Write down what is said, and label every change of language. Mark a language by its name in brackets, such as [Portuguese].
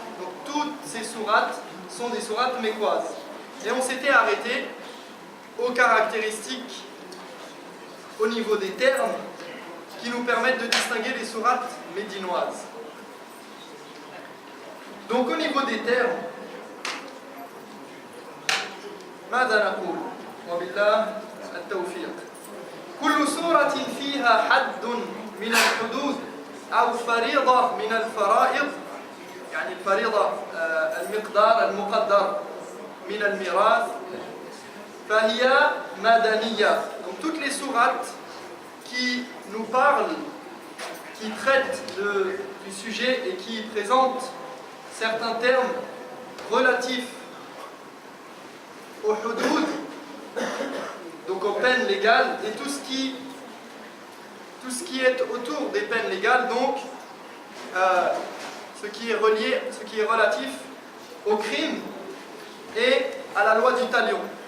[French] Donc toutes ces sourates sont des sourates mécoises. Et on s'était arrêté aux caractéristiques au niveau des termes qui nous permettent de distinguer les sourates médinoises. Donc au niveau des termes, [Arabic] ماذا نقول؟ وبالله التوفيق. كل سورة فيها حد من الحدود أو فريضة من الفرائض، يعني الفريضة المقدار المقدر من الميراث، فهي مدنية. [French] Donc toutes les sourates qui nous parlent, qui traitent du sujet et qui présentent certains termes relatifs au hudud, donc aux peines légales, et tout ce qui est autour des peines légales, donc ce qui est relatif au crime et à la loi du talion.